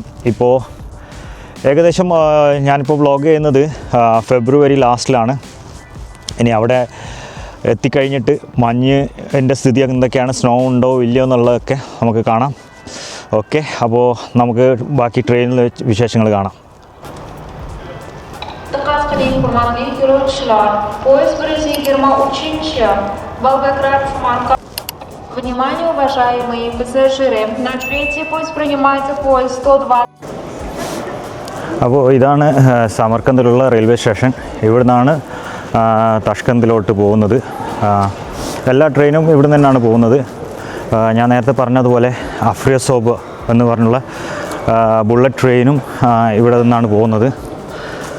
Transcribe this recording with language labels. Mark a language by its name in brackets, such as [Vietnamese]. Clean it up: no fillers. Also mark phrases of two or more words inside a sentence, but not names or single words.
[Malayalam] ഇപ്പോൾ ഏകദേശം ഞാനിപ്പോൾ വ്ളോഗ് ചെയ്യുന്നത് ഫെബ്രുവരി ലാസ്റ്റിലാണ്. ഇനി അവിടെ എത്തിക്കഴിഞ്ഞിട്ട് മഞ്ഞിൻ്റെ സ്ഥിതി എന്തൊക്കെയാണ്, സ്നോ ഉണ്ടോ ഇല്ലയോ എന്നുള്ളതൊക്കെ നമുക്ക് കാണാം. ഓക്കെ, അപ്പോൾ നമുക്ക് ബാക്കി ട്രെയിനിൽ വിശേഷങ്ങൾ കാണാം. [Russian] Внимание, уважаемые пассажиры, на третий путь принимается поезд 120. [Malayalam] അപ്പോൾ ഇതാണ് സമർക്കന്ദിലുള്ള [English] railway station. [Malayalam] ഇവിടുന്നാണ് തഷ്കന്ദിലോട്ട് പോകുന്നത്. എല്ലാ ട്രെയിനും ഇവിടെ നിന്നാണ് പോകുന്നത്. ഞാൻ നേരത്തെ പറഞ്ഞതുപോലെ അഫ്രിയോസോബ് എന്ന് പറഞ്ഞുള്ള [English] bullet train-um [Malayalam] ഇവിടെ നിന്നാണ് പോകുന്നത്.